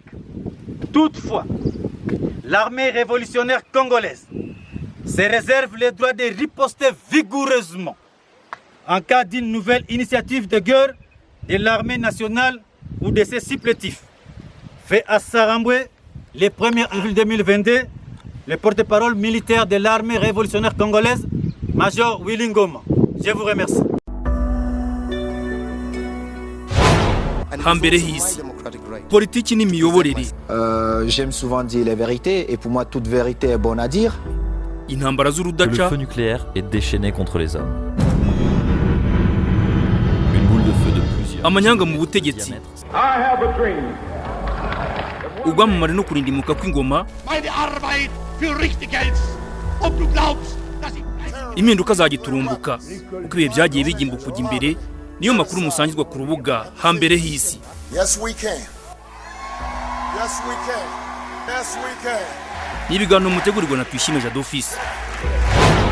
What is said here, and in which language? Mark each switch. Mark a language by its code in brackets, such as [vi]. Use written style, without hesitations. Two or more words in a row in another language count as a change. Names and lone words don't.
[fr] Toutefois, l'armée révolutionnaire congolaise se réserve le droit de riposter vigoureusement en cas d'une nouvelle initiative de guerre de l'armée nationale ou de ses supplétifs. Fait à Saramboué, le 1er avril 2022, le porte-parole militaire de l'armée révolutionnaire congolaise, Major Willy Ngoma. Je vous remercie. [rw] hambere hisi politiki n'imiyoborere. [fr] J'aime souvent dire les vérités et pour moi toute vérité est bonne à dire. [rw] Intambara [fr] Le [rw] z'urudaca, [fr] feu nucléaire est déchaîné contre les hommes. Une boule de feu de plusieurs [rw] amanyanga mu butegetsi, [fr] diamètres. [rw] ubwamamare no kurindimuka kw'ingoma, impinduka zagiturumbuka uko ibihe byagiye bigimbuka kujya imbere. Niyo makuru musangizwa ku rubuga hambere hisi. [en] Yes, we can. Yes, we can. Yes, we can. [rw] Ni ibiganiro mutegurirwa na Tuyishime Jado Office.